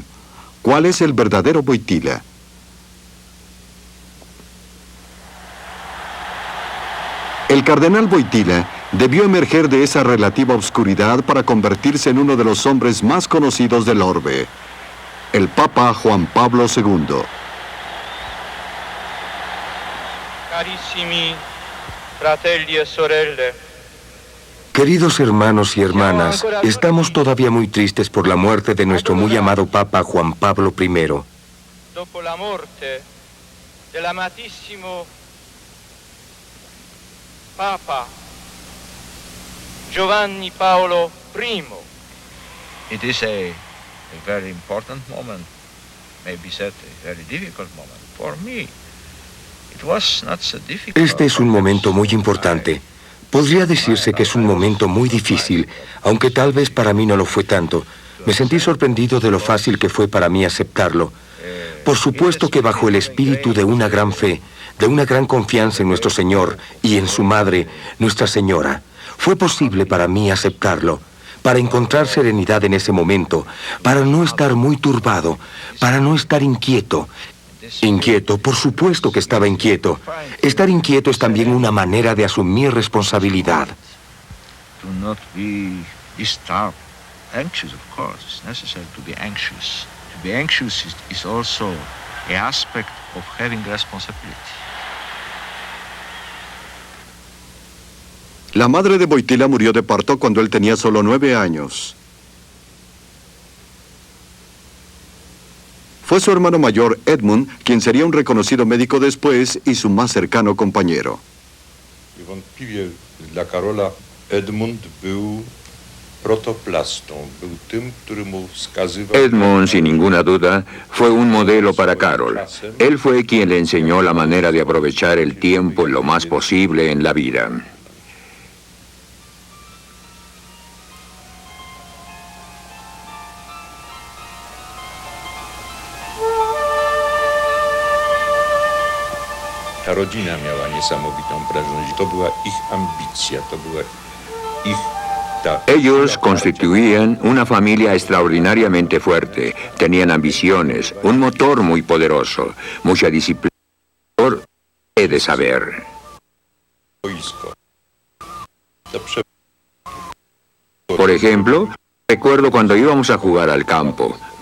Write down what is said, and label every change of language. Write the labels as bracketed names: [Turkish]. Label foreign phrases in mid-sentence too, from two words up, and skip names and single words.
[Spanish] ¿Cuál es el verdadero Wojtyła? El cardenal Wojtyła debió emerger de esa relativa oscuridad para convertirse en uno de los hombres más conocidos del orbe, el Papa Juan Pablo II. [Italian] Carissimi fratelli e sorelle. [Spanish] Queridos hermanos y hermanas, estamos todavía muy tristes por la muerte de nuestro muy amado Papa Juan Pablo I. [Italian] Dopo la morte dell'amatissimo Papa Giovanni Paolo I. [English] It is a very important moment, maybe said a very difficult moment. For me, it was not so difficult. [Spanish] Este es un momento muy importante. Podría decirse que es un momento muy difícil, aunque tal vez para mí no lo fue tanto. Me sentí sorprendido de lo fácil que fue para mí aceptarlo. Por supuesto que bajo el espíritu de una gran fe, de una gran confianza en nuestro Señor y en su Madre, Nuestra Señora, fue posible para mí aceptarlo, para encontrar serenidad en ese momento, para no estar muy turbado, para no estar inquieto. Inquieto, por supuesto que estaba inquieto. Estar inquieto es también una manera de asumir responsabilidad. [English] To not be disturbed, anxious, of course. It's necessary to be anxious. To be anxious is also an aspect of having responsibility. [Spanish] La madre de Wojtyła murió de parto cuando él tenía solo 9 años. Fue su hermano mayor, Edmund, quien sería un reconocido médico después y su más cercano compañero. [Polish] Niewątpliwie dla Karola Edmund był protoplastą, był tym, który mu wskazywał... [Spanish] Edmund, sin ninguna duda, fue un modelo para Karol. Él fue quien le enseñó la manera de aprovechar el tiempo lo más posible en la vida. [Polish] Ta rodzina miała niesamowitą prężność. To była ich ambicja, to była ich... [Spanish] Ellos constituían una familia extraordinariamente fuerte. Tenían ambiciones, un motor muy poderoso, mucha disciplina de saber. Por ejemplo, recuerdo cuando íbamos a jugar al campo.